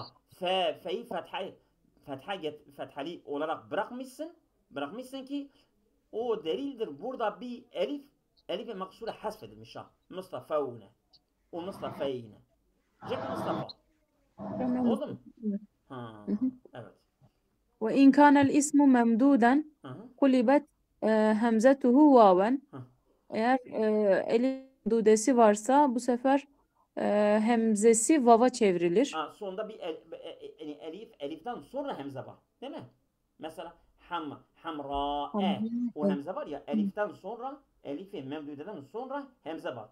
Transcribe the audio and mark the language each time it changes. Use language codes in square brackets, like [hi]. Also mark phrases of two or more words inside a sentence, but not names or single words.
[tr] Fe'yi fethali olarak bırakmışsın ki o delildir. Burada bir elif ve maksure hasfedilmiş ha. Mustafa'une. O Mustafa'yne. Cem Mustafa. Oldu mu? Ha, evet. [ar] وإن كان الاسم ممدودا قلبت همزته واوا. [tr] Eğer elif memdudesi varsa bu sefer hemzesi vava çevrilir. Sonunda bir eliften sonra hemze var. Değil mi? Mesela hamra'e. O hemze var ya, eliften sonra, elifi memdudeden sonra hemze var.